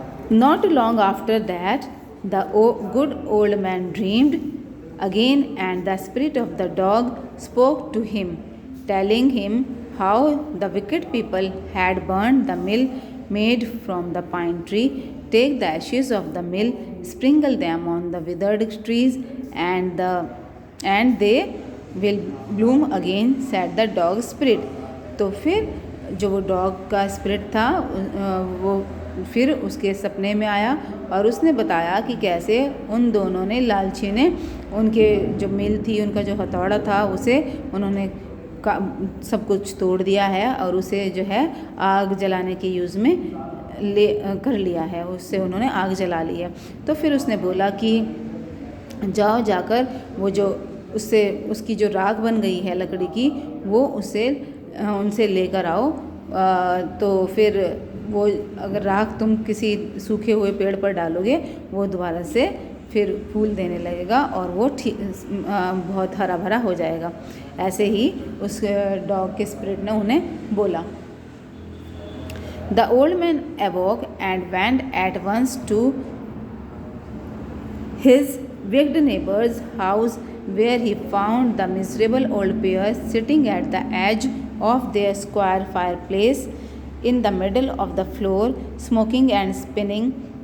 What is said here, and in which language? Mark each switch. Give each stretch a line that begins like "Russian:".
English: Not long after that, the good old man dreamed again, and the spirit of the dog spoke to him, telling him how the wicked people had burned the mill made from the pine tree. Take the ashes of the mill, sprinkle them on the withered trees, and they will bloom again, said the dog spirit.
Hindi: तो फिर जो वो dog का spirit था वो फिर उसके सपने में आया, और उसने बताया कि कैसे उन दोनों ने, लालची ने, उनके जो मिल थी, उनका जो हथौड़ा था, उसे उन्होंने सब कुछ तोड़ दिया है और उसे जो है आग जलाने के यूज़ में कर लिया है, उससे उन्होंने आग जला ली है। तो फिर उसने बोला कि जाओ जाकर वो जो उसकी जो राख बन गई है लकड़ी की, वो उनसे लेकर आओ। तो फिर वो अगर राख तुम किसी सूखे हुए पेड़ पर डालोगे, वो दोबारा से फिर फूल देने लगेगा और वो बहुत हरा भरा हो जाएगा। ऐसे ही उस डॉग के स्पिरिट ने उन्हें बोला।
English: The old man awoke and went at once to his wicked neighbor's house, where he found the miserable old pair sitting at the edge of their square fireplace in the middle of the floor, smoking and spinning.